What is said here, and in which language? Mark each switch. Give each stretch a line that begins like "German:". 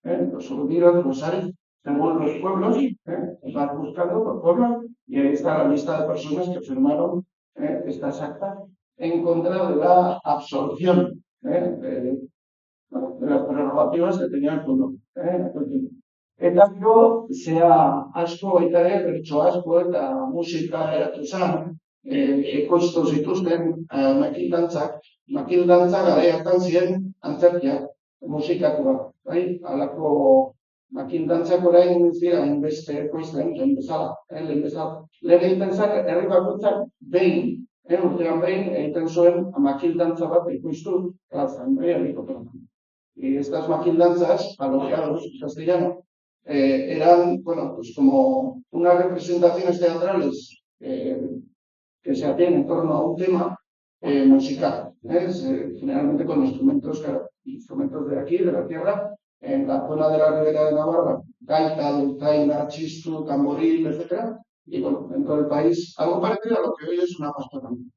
Spanish: Los Urdiros, los Ares, según los pueblos, vas buscando por pueblo y ahí está la lista de personas que firmaron estas actas en contra de la absorción de las prerrogativas que tenía el pueblo.
Basque: Eta gero, asko baita ere, bertso asko eta musika eratu zen, ekoiztu zituzten makildantzak. Makildantzak garai hartan ziren antzerkiak, musikatuak, bai? Halako makildantzak orain dira hainbeste ekoizten, lehen bezala. Lehen egiten zen, herri bakoitzak behin, urtean behin egiten zuen makildantza bat ekoiztu plazan, herriko plazan.
Spanish: Y estas maquildanzas, alojados en castellano, eran, bueno, pues como unas representaciones teatrales que se hacían en torno a un tema musical, generalmente con instrumentos, instrumentos de aquí, de la tierra, en la zona de la Ribera de Navarra, gaita, dulzaina, chistu, tamboril, etcétera, y bueno, en todo el país, algo parecido a lo que hoy es una pastora.